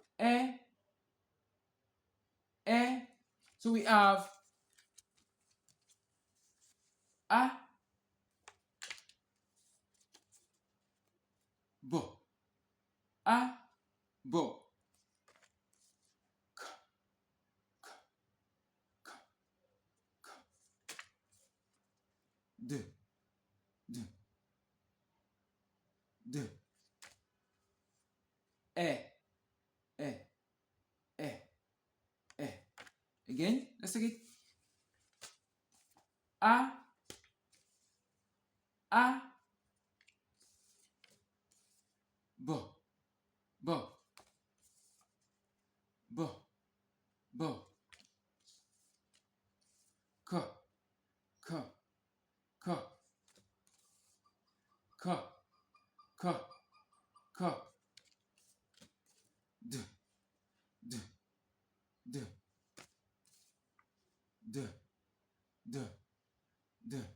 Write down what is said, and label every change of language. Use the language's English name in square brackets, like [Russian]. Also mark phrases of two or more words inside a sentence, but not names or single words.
[English] E, E. So we have A, B, A, B, K, K, K, D, D, D, E, E, E, E. Again, let's take it. A, A, B, B, B, B, K, K, K, K, K, K, D, D, D, D, D, D,